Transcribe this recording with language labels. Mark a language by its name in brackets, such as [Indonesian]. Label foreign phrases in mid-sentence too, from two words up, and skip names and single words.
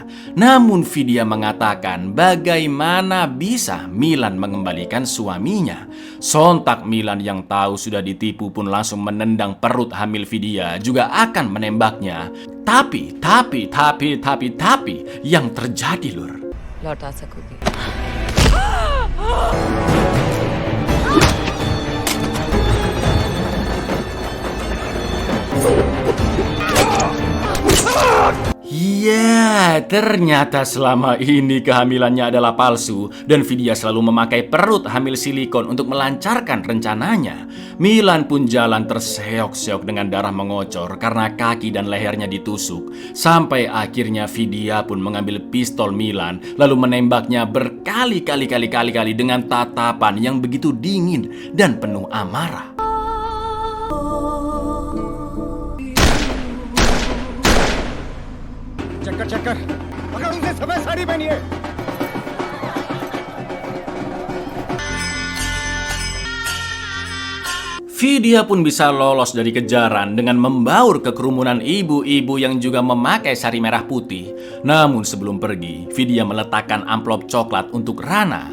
[Indonesian] Namun Vidya mengatakan bagaimana bisa Milan mengembalikan suaminya. Sontak Milan yang tahu sudah ditipu pun langsung menendang perut hamil Vidya, juga akan menembaknya. Tapi yang terjadi, Lur. [Hindi] लौटा सकोगे। [Indonesian] Ya, ternyata selama ini kehamilannya adalah palsu dan Vidya selalu memakai perut hamil silikon untuk melancarkan rencananya. Milan pun jalan terseok-seok dengan darah mengocor karena kaki dan lehernya ditusuk. Sampai akhirnya Vidya pun mengambil pistol Milan lalu menembaknya berkali-kali dengan tatapan yang begitu dingin dan penuh amarah. [Hindi] चक्कर अगर उनसे सफेद साड़ी पहनी है। [Indonesian] Vidya pun bisa lolos dari kejaran dengan membaur ke kerumunan ibu-ibu yang juga memakai sari merah putih. Namun sebelum pergi, Vidya meletakkan amplop coklat untuk Rana.